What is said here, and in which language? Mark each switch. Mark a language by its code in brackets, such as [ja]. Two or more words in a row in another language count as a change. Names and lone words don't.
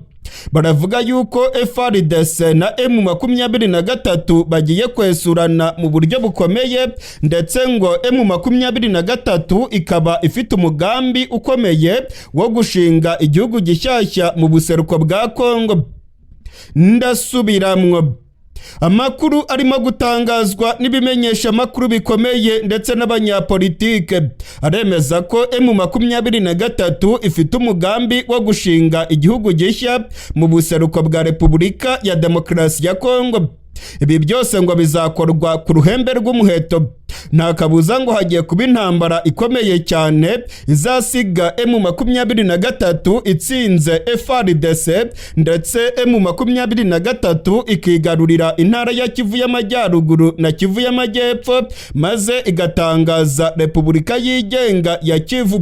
[rw] Baravuga yuko FARDC na M23 bagiye kwesurana mu buryo bukomeye, ndetse ngo M23 ikaba ifite umugambi ukomeye wo gushinga igihugu gishyashya mu buseruko bwa Kongo. Ndasubiramwo. Amakuru arimo gutangazwa n'ibimenyesha makuru bikomeye ndetse n'abanyapolitike aremeza ko M23 ifite umugambi wo gushinga igihugu gishya mu buseruko bwa Repubulika ya Demokarasi ya Kongo. Ibi byose ngo bizakorwa ku ruhembe rw'umuheto. Nta kabuza ngo hagiye kuba intambara ikomeye cyane izasiga M23 itsinze FARDC, ndetse M23 ikigarurira intara ya Kivu y'Amajyaruguru na Kivu y'Amajyepfo, maze igatangaza Repubulika yigenga ya Kivu.